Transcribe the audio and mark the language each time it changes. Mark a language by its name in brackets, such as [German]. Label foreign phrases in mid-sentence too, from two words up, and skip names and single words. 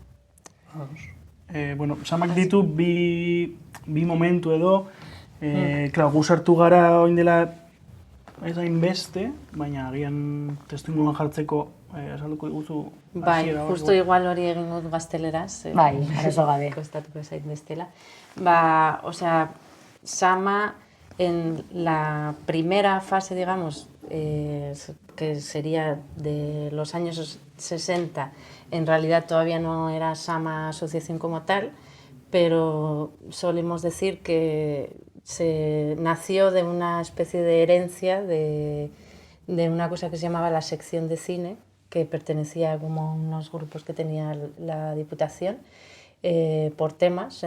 [Basque] Bueno, Samak ditu bi momentu edo, gu sartu gara oin dela ez hain beste, baina agian testuinguruan jartzeko esalduko diguzu. Bai, justo igual hori egin dut gazteleraz. Bai, arazo gabe. Kostatuko zait bestela. Osea, [Spanish] Sama en la primera fase, digamos, que sería de los años 60, en realidad todavía no era Sama Asociación como tal, pero solemos decir que se nació de una especie de herencia de una cosa que se llamaba la sección de cine, que pertenecía como a unos grupos que tenía la Diputación por temas.